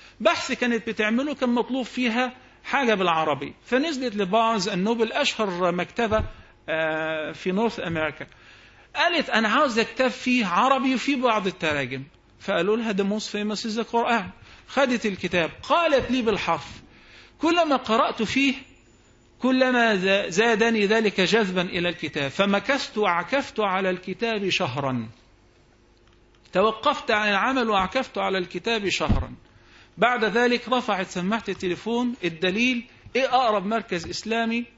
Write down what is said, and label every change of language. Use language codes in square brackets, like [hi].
[ar] بحث كانت بتعمله كان مطلوب فيها حاجة بالعربي، فنزلت لبارنز النوبل اشهر مكتبة في نورث امريكا، قالت: أنا عاوز أكتب فيه عربي وفي بعض التراجم. فقالوا لها: [en] The most famous is the Quran. [ar] خدت الكتاب، قالت لي بالحرف: كلما قرأت فيه كلما زادني ذلك جذبا إلى الكتاب، فمكثت وعكفت على الكتاب شهرا. توقفت عن العمل وعكفت على الكتاب شهرا. بعد ذلك رفعت سماعة التليفون، الدليل إيه؟ أقرب مركز إسلامي.